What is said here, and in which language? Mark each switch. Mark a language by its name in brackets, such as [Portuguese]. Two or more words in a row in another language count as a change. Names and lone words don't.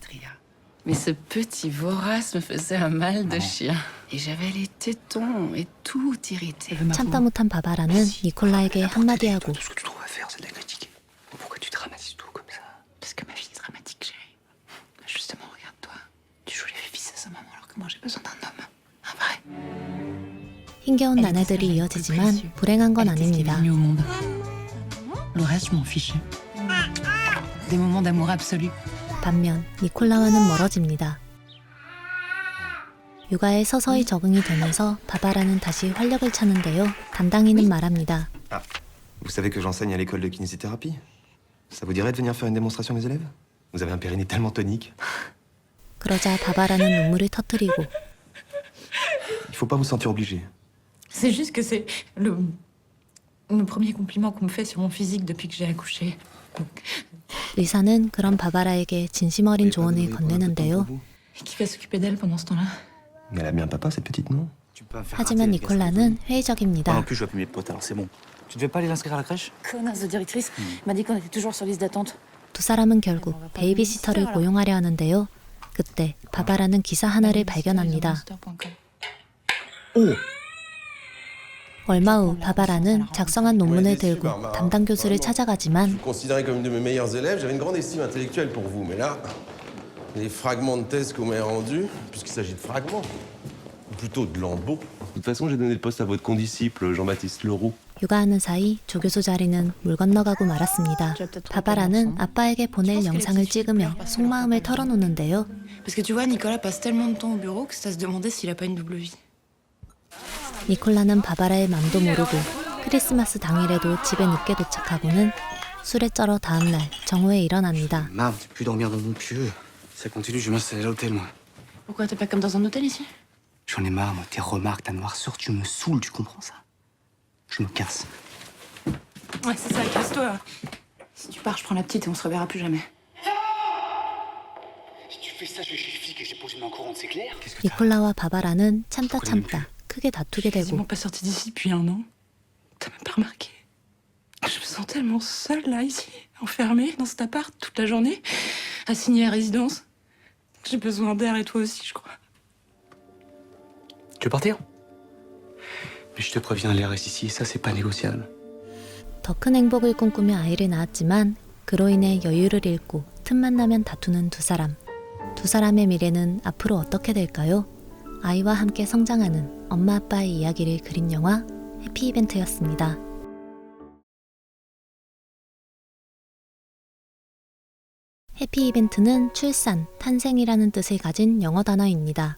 [French] Mais ce petit vorace me faisait un mal de chien. Et j'avais les tétons et tout irrité. [Korean] 참다 못한 바바라는 니콜라에게 한마디 하고 [French] Tout ce que tu trouves à faire, c'est de la critiquer. Pourquoi tu dramatises tout comme ça? Parce que ma vie est dramatique, chérie. Justement, regarde-toi. Tu joues les fils à sa maman alors que moi j'ai besoin d'un homme. Un vrai. [Korean] 힘겨운 나날들이 이어지지만 불행한 건 아닙니다. [French] Venue au monde. Le reste, je m'en fichais. Des moments d'amour absolu. [Korean] 반면 니콜라와는 멀어집니다. 육아에 서서히 적응이 되면서 바바라는 다시 활력을 찾는데요. 담당이는 말합니다. [French] Vous savez que j'enseigne à l'école de kinésithérapie? Ça vous dirait de venir faire une démonstration à mes élèves? Vous avez un périnée tellement tonique. [Korean] 그러자 바바라는 눈물을 터뜨리고 [French] Il faut pas vous sentir obligé. C'est juste que c'est le premier compliment qu'on me fait sur mon physique depuis que j'ai accouché. [Korean] 의사는 그런 바바라에게 진심 어린 조언을 건네는데요. [French] Et qui va s'occuper d'elle pendant ce temps-là? Mais elle a bien un papa, cette petite, non? [Korean] 하지만 니콜라는 [French] Moi [Korean] 회의적입니다. [French] non plus, je vois plus mes potes, alors c'est bon. Tu devais pas aller l'inscrire à la crèche? Connasse de directrice m'a dit qu'on était toujours sur liste d'attente. [Korean] 두 사람은 결국 베이비시터를 고용하려 하는데요. 그때 바바라는 기사 하나를 발견합니다. 얼마 후 바바라는 작성한 논문을 들고 담당 교수를 찾아가지만 [French] Considéré comme une de mes meilleurs élèves, j'avais une grande estime intellectuelle pour vous. Mais là, les fragments de thèse que vous m'avez rendus, puisqu'il s'agit de fragments, ou plutôt de lambeaux. De toute façon, j'ai donné le poste à votre condisciple, Jean-Baptiste Leroux. [Korean] 육아하는 사이 조교수 자리는 물 건너가고 말았습니다. 바바라는 아빠에게 보낼 영상을 찍으며 속마음을 털어놓는데요. [French] Parce que tu vois, Nicolas passe tellement de temps au bureau que c'est à se demander s'il a pas une double vie. [Korean] 니콜라는 바바라의 맘도 모르고 크리스마스 당일에도 집에 늦게 도착하고는 술에 쩔어 다음날 정오에 일어납니다. [French] Marre de plus dormir dans mon pieu. Ça continue, je m'installe à l'hôtel, moi. Pourquoi t'es pas comme dans un hôtel ici? J'en ai marre, moi. Tes remarques, ta noirceur, tu me saoules, tu comprends ça? Je me casse. Ouais, c'est ça, casse-toi. Si tu pars, je prends la petite et on se reverra plus jamais. Si tu fais ça, je vais chez les flics et je dépose une main courante, c'est clair? Qu'est-ce que [Korean] 니콜라와 바바라는 참다 크게 다투게 되고 [French] Quasiment pas sortie d'ici depuis 1 an. T'as même pas remarqué? Je me sens tellement seule là, ici, enfermée dans cet appart toute la journée, assignée à résidence. J'ai besoin d'air et toi aussi, je crois. Tu veux partir? Mais je te préviens, l'air reste ici et ça, c'est pas négociable. [Korean] 더 큰 행복을 꿈꾸며 아이를 낳았지만 그로 인해 여유를 잃고 틈만 나면 다투는 두 사람. 두 사람의 미래는 앞으로 어떻게 될까요? 아이와 함께 성장하는 엄마 아빠의 이야기를 그린 영화 해피이벤트였습니다. 해피이벤트는 출산, 탄생이라는 뜻을 가진 영어 단어입니다.